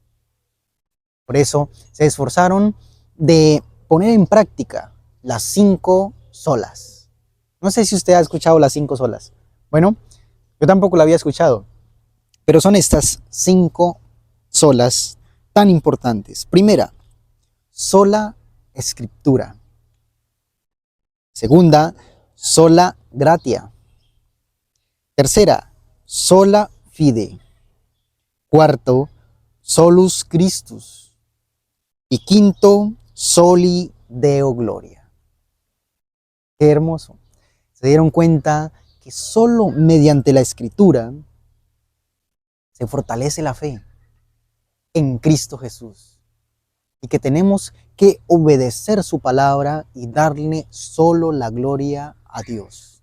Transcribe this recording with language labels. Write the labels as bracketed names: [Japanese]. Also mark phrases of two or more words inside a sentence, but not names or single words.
[Spanish] Por eso se esforzaron de poner en práctica las 5 solas. No sé si usted ha escuchado las 5 solas. Bueno, yo tampoco la había escuchado, pero son estas 5 solas tan importantes. Primera, sola escritura. Segunda, [Latin] sola gratia. Tercera, sola fide. Cuarto, solus Christus. [Spanish] Y quinto, [Latin] soli Deo gloria. [Spanish] Qué hermoso. Se dieron cuenta que solo mediante la escritura se fortalece la fe en Cristo Jesús, y que tenemos que obedecer su palabra y darle solo la gloria a Dios.